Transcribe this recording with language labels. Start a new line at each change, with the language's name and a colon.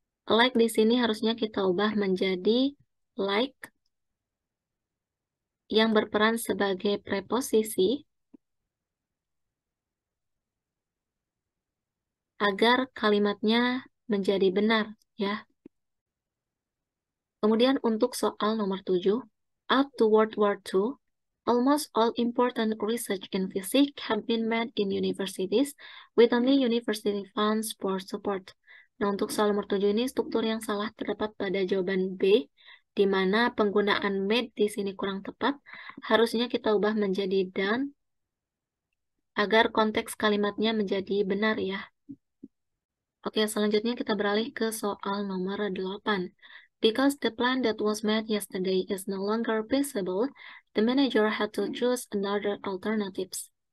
Indonesian: Like di sini harusnya kita ubah menjadi like yang berperan sebagai preposisi agar kalimatnya menjadi benar, ya. Kemudian untuk soal nomor 7,
English: up to World War II, almost all important research in physics have been made in universities with only university funds for support.
Indonesian: Nah, untuk soal nomor 7 ini struktur yang salah terdapat pada jawaban B, di mana penggunaan made di sini kurang tepat, harusnya kita ubah menjadi done agar konteks kalimatnya menjadi benar, ya. Oke, selanjutnya kita beralih ke soal nomor 8.
English: Because the plan that was made yesterday is no longer feasible, the manager had to choose another alternatives.